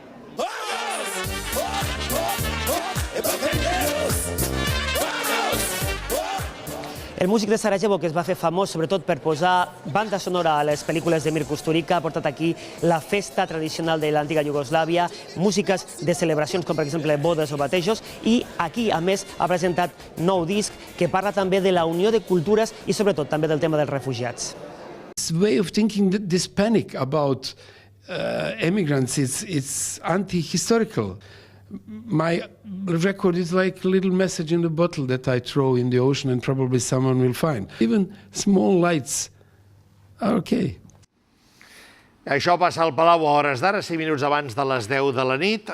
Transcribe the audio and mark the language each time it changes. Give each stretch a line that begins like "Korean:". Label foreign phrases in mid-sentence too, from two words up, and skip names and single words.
Catalan: El músic de Sarajevo, que es va fer famós sobretot per posar banda sonora a les pel·lícules de Mir Kusturica, ha portat aquí la festa tradicional de l'antiga Iugoslàvia, músiques de celebracions com per exemple bodes o batejos, i aquí, a més, ha presentat nou disc que parla també de la unió de cultures i sobretot també del tema dels refugiats.
English: This way of thinking, this panic about immigrants, it's anti-historical. My record is like a little message in the bottle that I throw in the ocean and probably someone will find. Even small lights are okay.
Catalan: Això passa al Palau a hores d'ara, 5 minuts abans de les 10 de la nit.